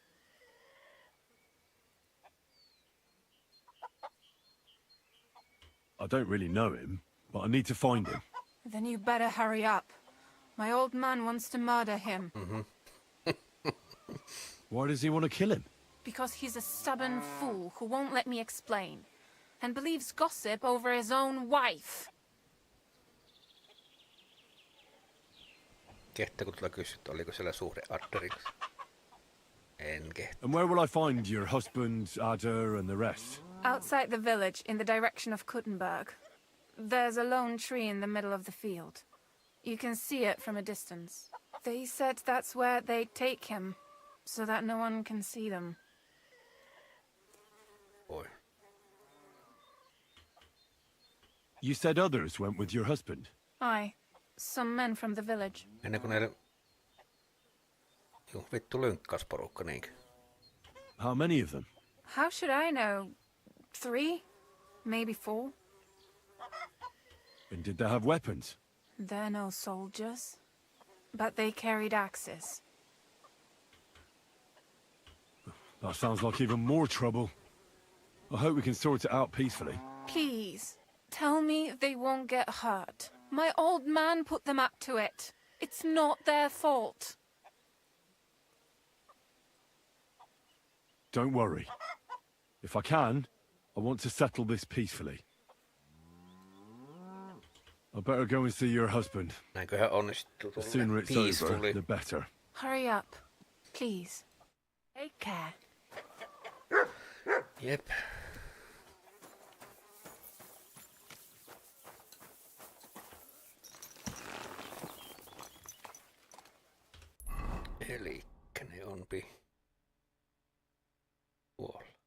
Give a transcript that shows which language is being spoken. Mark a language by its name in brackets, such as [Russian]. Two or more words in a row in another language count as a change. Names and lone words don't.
[English] I don't really know him, but I need to find him. Then you better hurry up. My old man wants to murder him. Why does he want to kill him? Because he's a stubborn fool who won't let me explain. And believes gossip over his own wife. [Finnish] Kehtääkö tulla kysyä, oliko siellä suhde Adderin? En kehtä. [English] And where will I find your husband, Adder, and the rest? Outside the village, in the direction of Kuttenberg. There's a lone tree in the middle of the field. You can see it from a distance. They said that's where they'd take him, so that no one can see them. Boy. You said others went with your husband? Aye, some men from the village. [Finnish] Ennen kuin näiden... Juu, vittu lynkkausporukka niinkö? [English] How many of them? How should I know? 3? Maybe 4? And did they have weapons? They're no soldiers. But they carried axes. That sounds like even more trouble. I hope we can sort it out peacefully. Please, tell me they won't get hurt. My old man put them up to it. It's not their fault. Don't worry. If I can, I want to settle this peacefully. I better go and see your husband. [Finnish] Näinköhän onnistuu [English] The sooner it's over, the better. Hurry up, please. Take care. [Finnish] Jep. Elikkä ne onpi tuolla.